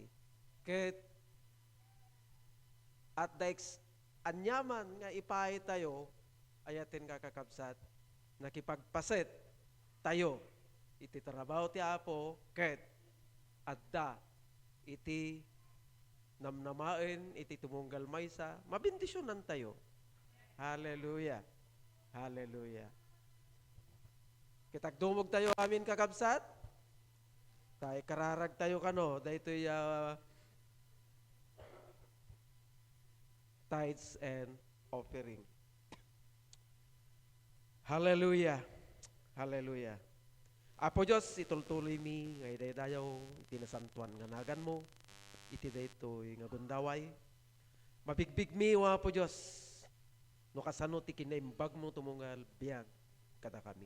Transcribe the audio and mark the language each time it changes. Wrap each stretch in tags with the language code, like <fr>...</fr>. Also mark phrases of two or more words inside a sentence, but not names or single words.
<ilo>Ket at anyaman nga ipaay tayo ayatin kakakabsat nakipagpaset tayo iti trabaho ti Apo ket adda iti namnamaen iti tumunggal maysa mabindisyonan tayo. Hallelujah. Hallelujah. Kitagdumog tayo amin kakabsat. Tay kararag tayo kano daytoy</ilo> <en>tithes and offering.</en> <ilo>Hallelujah. Hallelujah. Apo Diyos, itultuloy mi, ngay dayaw, tinasantuan nga nagan mo. iti daytoy nga gundaway. Mabigbig mi wa po Dios. No kasano ti kinaimbag mo tumungal biyag kada kami.</ilo>